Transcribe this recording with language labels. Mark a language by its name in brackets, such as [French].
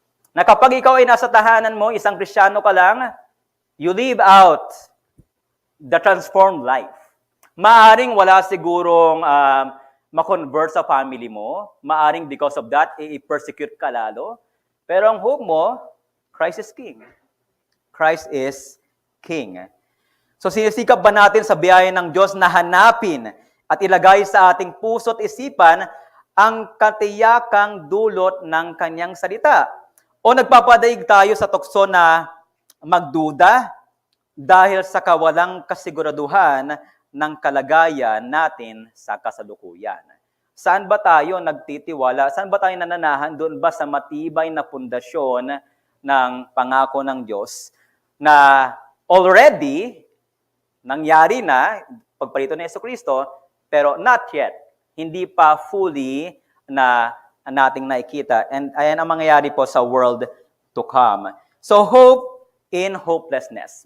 [Filipino] Na kapag ikaw ay nasa tahanan mo, isang Kristiyano ka lang, [English] you live out the transformed life. [Filipino] Maaring wala sigurong ma-convert sa family mo. Maaring because of that, i-persecute ka lalo. Pero ang hope mo, [English] Christ is King. Christ is King. [Filipino] So sinisikap ba natin sa biyaya ng Diyos na hanapin at ilagay sa ating puso't isipan ang katiyakang dulot ng kanyang salita? O nagpapadaig tayo sa tukso na magduda dahil sa kawalang kasiguraduhan ng kalagayan natin sa kasalukuyan? Saan ba tayo nagtitiwala? Saan ba tayo nananahan? Doon ba sa matibay na pundasyon ng pangako ng Diyos na already nangyari na pagparito ni Hesukristo, pero [English] not yet. [Filipino] Hindi pa fully na nating nakikita. And ayan ang mangyayari po sa [English] world to come. So, hope in hopelessness.